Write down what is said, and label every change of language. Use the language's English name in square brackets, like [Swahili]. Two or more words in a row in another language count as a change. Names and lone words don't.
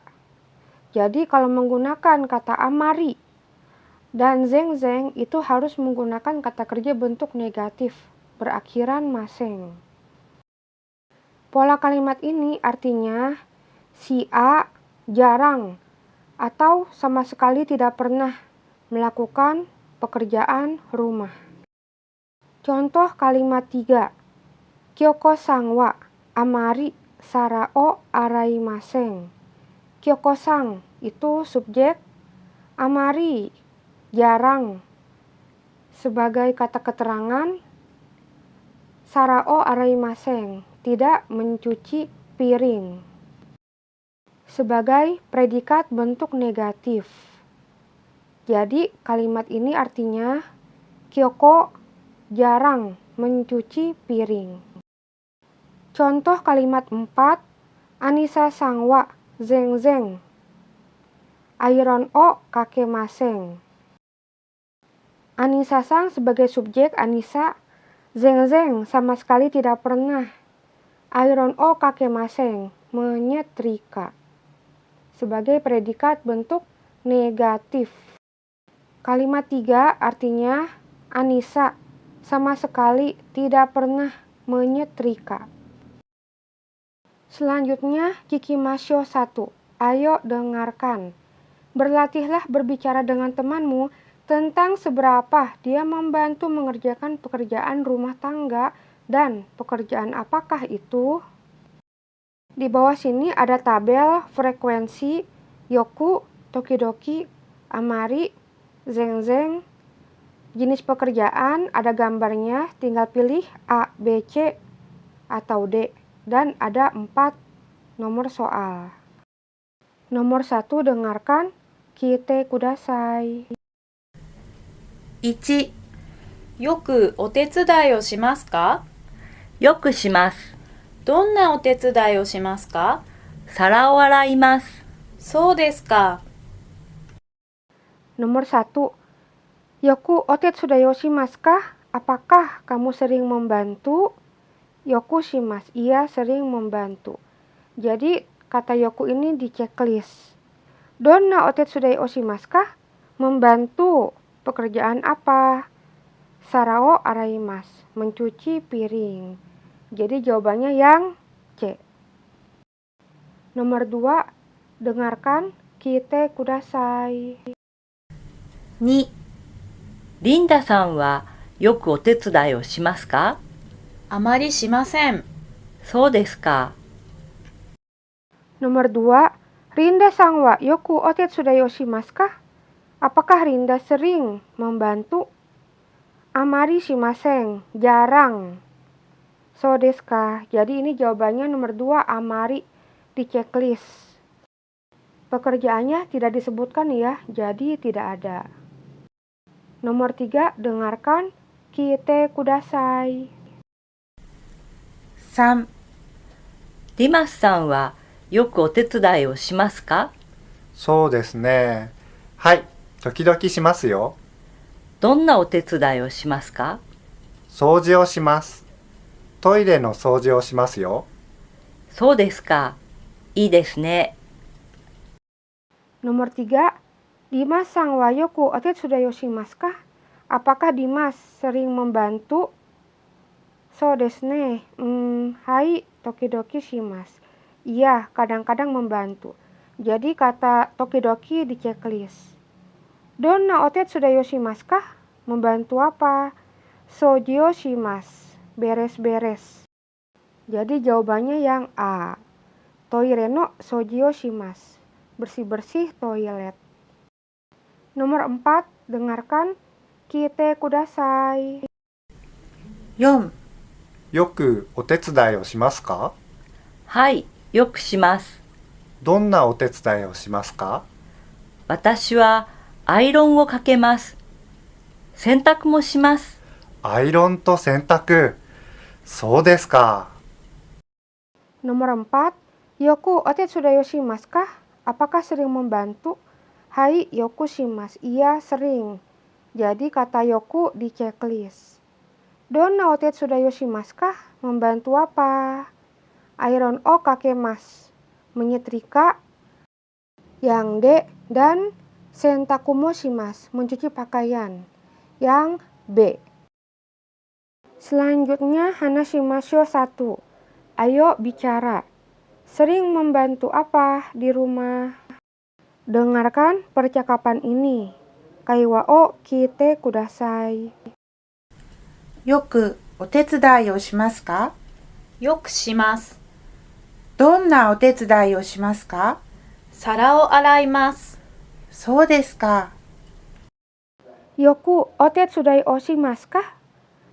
[Indonesian] Jadi kalau menggunakan kata amari dan zeng-zeng itu harus menggunakan kata kerja bentuk negatif, berakhiran maseng. Pola kalimat ini artinya si A jarang atau sama sekali tidak pernah melakukan pekerjaan rumah. Contoh kalimat 3. [Japanese] キョウコさんはあまり皿を洗いません. [Indonesian] Kyoko-san itu subjek, amari jarang sebagai kata keterangan, [Japanese] 皿を洗いません, [Indonesian] tidak mencuci piring. Sebagai predikat bentuk negatif. Jadi kalimat ini artinya Kyoko jarang mencuci piring. Contoh kalimat 4, [Japanese] アニサさんは全然アイロンをかけません. [Indonesian] Anisa-san sebagai subjek Anisa, zenzen sama sekali tidak pernah, [Japanese] アイロンをかけません menyetrika. [Indonesian] Sebagai predikat bentuk negatif. Kalimat 3 artinya Anisa sama sekali tidak pernah menyetrika. Selanjutnya Kikimashou 1. Ayo dengarkan. Berlatihlah berbicara dengan temanmu tentang seberapa dia membantu mengerjakan pekerjaan rumah tangga dan pekerjaan apakah itu. Di bawah sini ada tabel frekuensi [Japanese] よく、時々、あまり、全然. [Indonesian] Jenis pekerjaan ada gambarnya, tinggal pilih A, B, C, atau D. Dan ada 4 nomor soal. Nomor 1 dengarkan, [Japanese] 聞いてください. 1、よくお手伝いをしますか？よくします。どんなお手伝いをしますか？皿を洗います。そうですか。 [Indonesian] Nomor 1. [Japanese] よくお手伝いをしますか? [Indonesian] Apakah kamu sering membantu? [Japanese] よくします, [Indonesian] ia sering membantu. Jadi kata yoku ini di checklist. [Japanese] どんなお手伝いをしますか? [Indonesian] Membantu. Pekerjaan apa? [Japanese] 皿を洗います, [Indonesian] mencuci piring. Jadi jawabannya yang C. Nomor 2, dengarkan [Japanese] 聞いてください. 2、リンダさんはよくお手伝いをしますか？あまりしません。そうですか。 [Indonesian] Nomor 2, [Japanese] リンダさんはよくお手伝いをしますか? [Indonesian] Apakah Rinda sering membantu? [Japanese] あまりしません, jarang. そうですか. [Indonesian] Jadi ini jawabannya nomor 2, amari, di checklist. Pekerjaannya tidak disebutkan ya, jadi tidak ada. Nomor 3, dengarkan [Japanese] 聞いてください. 3、リマスさんはよくお手伝いをしますか？そうですね。はい、時々しますよ。どんなお手伝いをしますか？掃除をします。トイレの掃除をしますよ。そうですか。いいですね。 [Indonesian] Nomor 3, [Japanese] ディマスさんはよくお手伝いをしますか? [Indonesian] Apakah Dimas sering membantu? [Japanese] そうですね. はい、時々します. [Indonesian] Iya, kadang-kadang membantu. Jadi kata tokidoki di checklist. [Japanese] どんなお手伝いをしますか? [Indonesian] Membantu apa? [Japanese] 掃除をします. [Indonesian] Beres-beres. Jadi jawabannya yang A. [Japanese] トイレの掃除をします. [Indonesian] Bersih-bersih toilet. Nomor 4, dengarkan [Japanese] 聞いてください. 4、よくお手伝いをしますか？はい、よくします。どんなお手伝いをしますか？私はアイロンをかけます。洗濯もします。アイロンと洗濯。そうですか。 [Indonesian] Nomor 4, [Japanese] よくお手伝いをしますか? [Indonesian] Apakah sering membantu? [Japanese] Hai, よくします. [Indonesian] Iya, sering. Jadi kata yoku di checklist. [Japanese] どんなお手伝いをしますか? [Indonesian] Membantu apa? [Japanese] アイロンをかけます. [Indonesian] Menyetrika. Yang D. Dan [Japanese] 洗濯もします. [Indonesian] Mencuci pakaian. Yang B. Selanjutnya hanashimashou 1. Ayo bicara. Sering membantu apa di rumah? Dengarkan percakapan ini. [Japanese] 会話を聞いてください. よくお手伝いをしますか？よくします。どんなお手伝いをしますか？皿を洗います。そうですか。よくお手伝いをしますか?